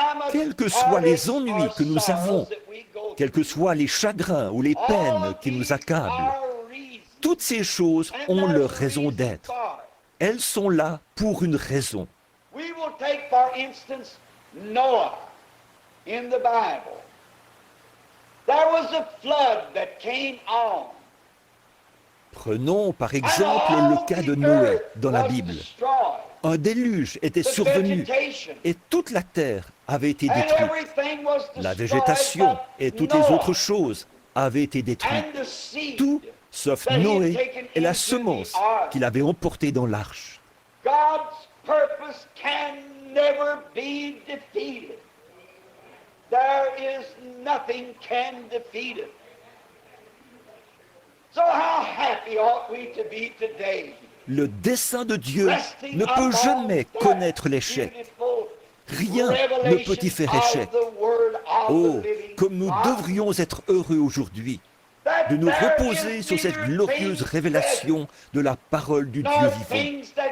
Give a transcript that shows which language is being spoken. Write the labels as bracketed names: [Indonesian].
[French] Quels que soient les ennuis que nous avons, quels que soient les chagrins ou les peines qui nous accablent, toutes ces choses ont leur raison d'être. Elles sont là pour une raison. [English] We will take, for instance, Noah in the Bible. There was a flood that came on. [French] Prenons par exemple le cas de Noé dans la Bible. Un déluge était survenu et toute la terre avait été détruite. La végétation et toutes les autres choses avaient été détruites. Tout sauf Noé et la semence qu'il avait emportée dans l'arche. [English] God's purpose can never be defeated. There is nothing can defeat it. So how happy ought we to be today? [French] Le dessein de Dieu ne peut jamais connaître l'échec. Rien ne peut y faire échec. Oh, comme nous devrions être heureux aujourd'hui de nous reposer sur cette glorieuse révélation de la parole du Dieu vivant.